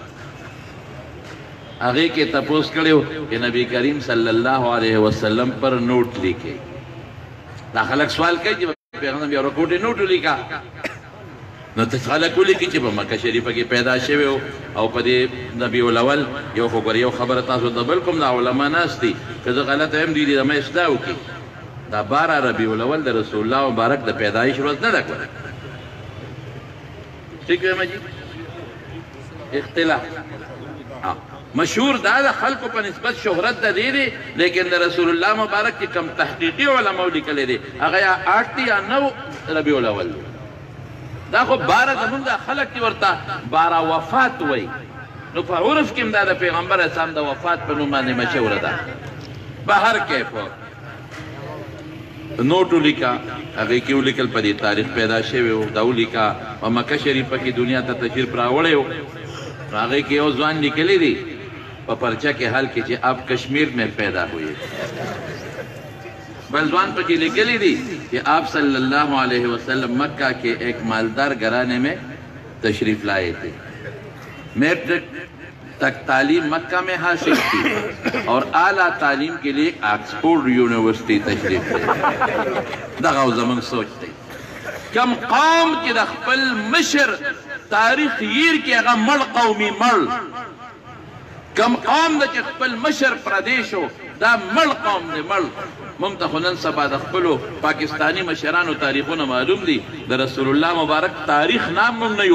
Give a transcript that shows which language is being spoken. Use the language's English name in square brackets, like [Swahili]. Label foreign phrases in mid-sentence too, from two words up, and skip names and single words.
[Pashto] هغې کې تپوس کړی چې نبي کریم [Arabic] صلی الله علیه وسلم [Pashto] پر نوٹ لیکي دا خلک سوال کوي چې پیغمبر یو رکوټې نوټ ولیکه نو ته خلک ولیکي چې په مکه شریفه کې پیدا شوی او په دې نبي الاول یو خو ګوره یو خبره تاسو د بل کوم د علما ناست دي که زه غلطه یم دوی دې زما اصلاح وکړي دا 12 ربیع الاول د رسول الله مبارک د پیدایش ورځ نه ده کړه [Urdu] ٹھیک ہے جی [Pashto] اختلاف مشهور دا د خلکو په نسبت شهرت د دې دی لیکن د رسول الله مبارک چې کم تحقیقي علماء لیکلی دی هغه یا 8 دی یا 9 ربیع الاول دا خو 12 زمونږ د خلک چې ورته 12 وفات وایي نو په عرف کې هم دا د پیغمبر اسلام د وفات په نوم باندې مشهوره ده به هر کیف نوټ ولیکه هغې کې ولیکل په دې تاریخ پیدا شوی و دا ولیکه په مکه شریفه کې دنیا ته تشریف راوړی و نو هغې کې یو ځوان لیکلی دی په پرچه کې حل کې چې [Urdu] آپ کشمیر میں پیدا ہوئے [Pashto] بل ځوان پکې لیکلی دی چې [Urdu] آپ [Arabic] صلی اللہ علیہ وسلم [Urdu] مکہ کے ایک مالدار گھرانے میں تشریف لائے تھے میٹرک تک تعلیم مکہ میں حاصل کی اور اعلیٰ تعلیم کے لیے آکسفورڈ یونیورسٹی تشریف لے [Pashto] دغه زمون سوچ دی کم قوم چې د خپل مشر تاریخ هیر کې هغه مړ قومي مړ کم قوم د چې خپل مشر پردیشو دا مړ قوم دی مړ موږ ته خو نن سبا د خپلو پاکستاني مشرانو تاریخونه معلوم دي د رسول الله مبارک تاریخ نام موږ نه یو